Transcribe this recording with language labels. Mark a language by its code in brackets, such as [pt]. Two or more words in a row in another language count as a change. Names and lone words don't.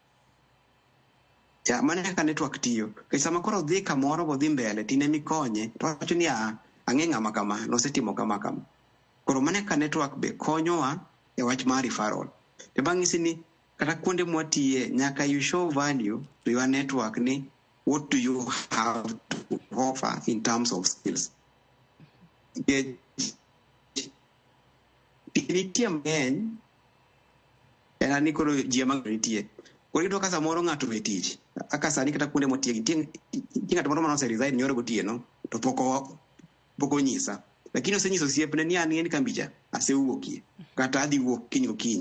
[luo] Mane kaka network tiyo. Kaya sama koro dhi kamoro bodhi mbele, tine mikonye, to wacho ni ang'e ng'ama kama, nosetimo kama. Koro mane kaka network be konyowa e wach mar referral. Te bang' isi ni kata kuonde mwatiye nyaka [en] you show value to your network ni what do you have to offer in terms of skills. [luo] Nitie mang'eny en ni koro ji ema nitie. Koro iyudo ka samoro ng'ato e tich aka sani kata kuonde motiegi nitie ng'ato moro mane oseresign nyoro gotieno to pok onyisa, lakini osenyiso osiepne ni an kambicha asewuokie kata adhi wuok kiny gokinyi.